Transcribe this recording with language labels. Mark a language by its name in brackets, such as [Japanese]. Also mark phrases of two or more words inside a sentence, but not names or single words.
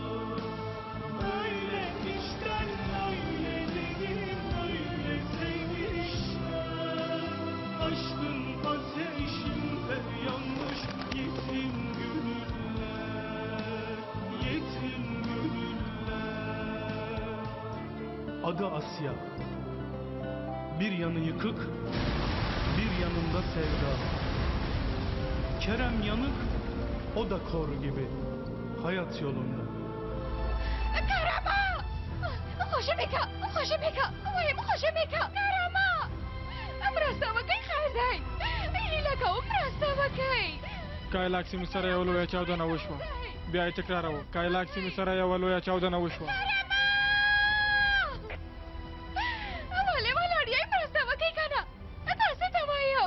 [Turkish] Öyle işler öyle değil öyle sevişler Aşkın ateşinde yanmış yetim gönüller Yetim gönüller Adı Asya Bir yanı yıkık Bir yanında sevda Kerem yanık O da kor gibi Hayat yolunda [Pashto] Karama! خوشبکه خوشبکه وایم خوشبکه کرامه مرسته وکړئ خیر دی هیله کوم مرسته وکړئ کایلاک سیمې سره یو لویه چاودنه وشوه بیا یې تکراروه کایلاک سیمې سره یوه لویه چاودنه وشوه ولې ولاړ یې مرسته وکړئ که نه تاسو ته وایم